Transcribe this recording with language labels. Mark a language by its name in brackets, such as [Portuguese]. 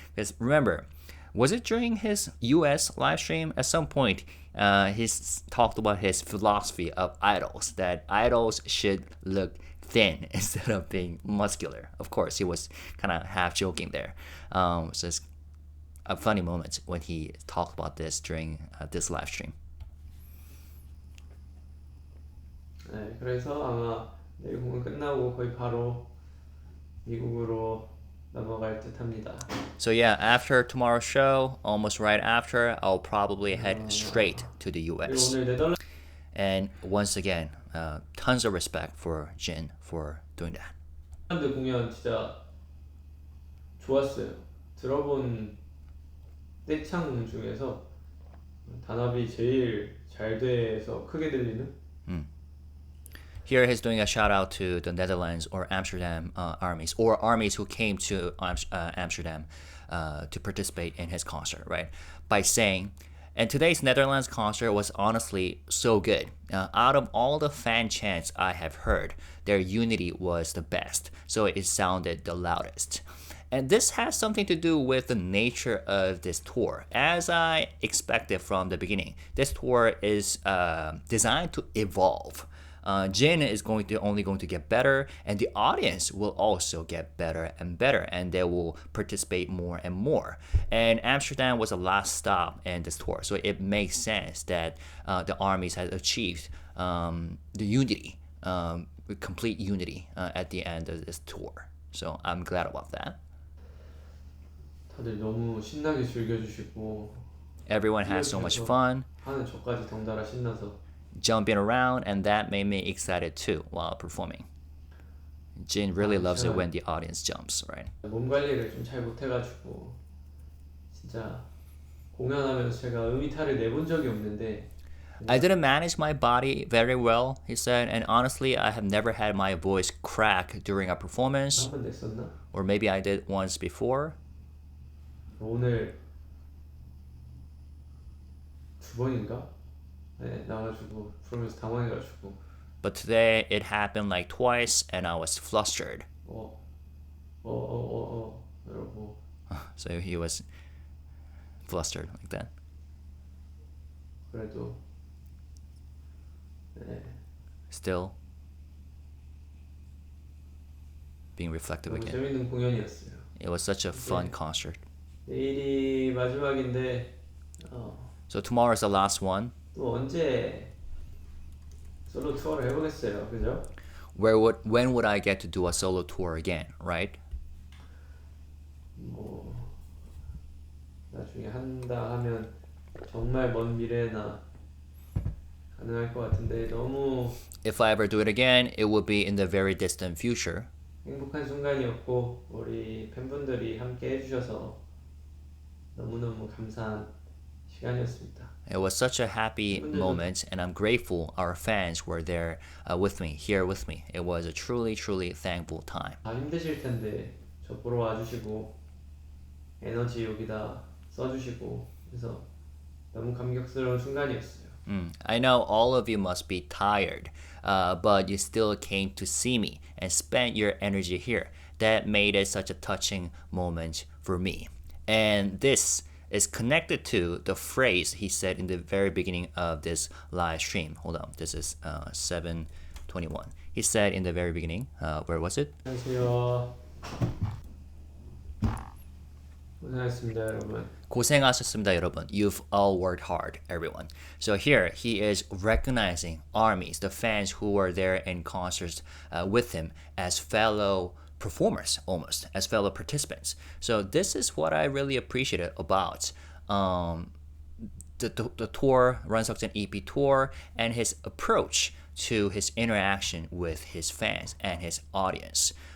[English] Because remember, was it during his US live stream at some point he's talked about his philosophy of idols, that idols should look thin instead of being muscular. Of course, he was kind of half joking there. So it's a funny moment when he talked about this during this live stream. [Korean] 네, 그래서 아마 내일 공연 끝나고 거의 바로 미국으로 넘어갈 듯합니다. [English] So yeah, after tomorrow's show, almost right after, I'll probably head straight to the US. [Korean] 오늘 네덜란드 [English] And once again, tons of respect for Jin for doing that. [Korean] 사람들 공연 진짜 좋았어요. 들어본 떼창 중에서 단합이 제일 잘 돼서 크게 들리는. [English] Here he's doing a shout out to the Netherlands or Amsterdam armies or armies who came to Amsterdam to participate in his concert, right? By saying, and today's Netherlands concert was honestly so good. Out of all the fan chants I have heard, their unity was the best, so it sounded the loudest. And this has something to do with the nature of this tour. As I expected from the beginning, this tour is designed to evolve. Jin is only going to get better, and the audience will also get better and better, and they will participate more and more. And Amsterdam was the last stop in this tour, so it makes sense that the armies had achieved the unity, complete unity at the end of this tour. So I'm glad about that. [Korean] 다들 너무 신나게 즐겨주시고 [English] Everyone had so much fun [Korean] 하는 저까지 덩달아 신나서 [English] jumping around, and that made me excited too while performing. Jin really loves it when the audience jumps, right? [Korean] 몸 관리를 좀 잘 못해가지고 진짜 공연하면서 제가 음이탈을 내본 적이 없는데 [English] I didn't manage my body very well, he said, and honestly, I have never had my voice crack during a performance, [Korean] 한 번 냈었나? [English] or maybe I did once before. [Korean] 오늘 두 번인가? 네, 나와가지고 부르면서 당황해가지고 [English] But today it happened like twice, and I was flustered. [Korean] 이러고 [English] So he was flustered like that. [Korean] 그래도 네, [English] Still being reflective [Korean] 너무 [English] again. [Korean] 재밌는 공연이었어요. [English] It was such a fun concert. [Korean] 내일이 마지막인데 [English] So tomorrow is the last one. [Korean] 또 언제 솔로 투어를 해보겠어요, 그죠? [English] When would I get to do a solo tour again, right? [Korean] 뭐 나중에 한다 하면 정말 먼 미래나 가능할 것 같은데 너무 [English] If I ever do it again, it will be in the very distant future. [Korean] 행복한 순간이었고 우리 팬분들이 함께 해주셔서 너무너무 감사한 시간이었습니다. [English] It was such a happy moment, and I'm grateful our fans were there with me, here with me. It was a truly, truly thankful time. [Korean] 다 힘드실 텐데 저 보러 와주시고 에너지 여기다 써주시고 그래서 너무 감격스러운 순간이었어요. [English] I know all of you must be tired, but you still came to see me and spent your energy here. That made it such a touching moment for me. And this is connected to the phrase he said in the very beginning of this live stream. Hold on, this is 7:21. He said in the very beginning, where was it? [Korean] 안녕하세요. 고생하셨습니다, 여러분. 고생하셨습니다, 여러분. [English] You've all worked hard, everyone. So here he is recognizing armies, the fans who were there in concerts with him as fellow performers, almost as fellow participants. So this is what I really appreciated about the tour, Run Seokjin EP tour, and his approach to his interaction with his fans and his audience.